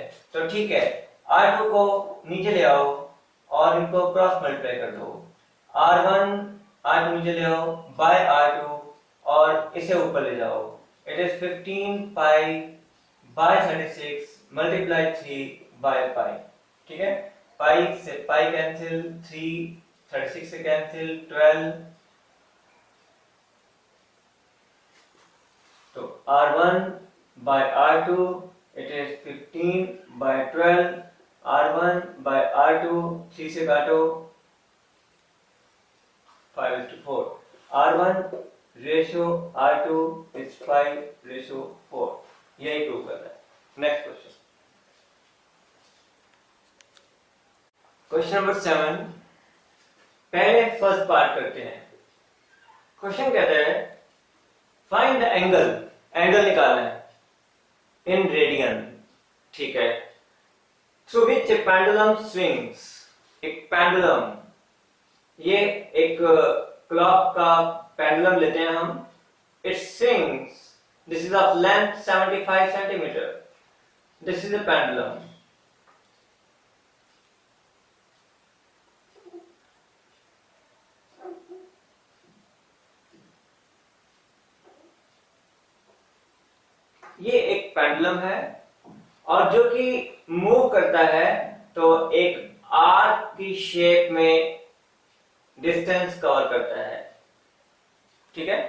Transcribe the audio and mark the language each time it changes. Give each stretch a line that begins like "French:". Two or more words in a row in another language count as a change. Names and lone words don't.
Hindi: तो ठीक है, R2 को नीचे ले आओ और इनको
English: cross multiply
Hindi: कर दो, R1 R2 नीचे ले आओ बाय R2 और इसे ऊपर ले जाओ,
English: it is 15 pi by 36 multiply 3 by pi,
Hindi: ठीक है। पाई से पाई कैंसिल, 3 36 से कैंसिल, 12, तो
English: R1 by R2 it is 15 by 12,
Hindi: R1 by R2 3 से काटो 5:4,
English: R1 ratio R2 is 5:4,
Hindi: यही प्रूव करना है।
English: next question, question number 7,
Hindi: पहले
English: first part
Hindi: करते हैं। क्वेश्चन कहता है
English: find the angle,
Hindi: एंगल निकालना है
English: in radian,
Hindi: ठीक है,
English: through which pendulum swings,
Hindi: एक पेंडुलम, ये एक क्लॉक का पेंडुलम लेते हैं हम,
English: It swings, this is of length 75 centimeter, this is a pendulum,
Hindi: ये एक पेंडुलम है और जो कि मूव करता है तो एक आर्क की शेप में
English: distance cover
Hindi: करता है, ठीक है।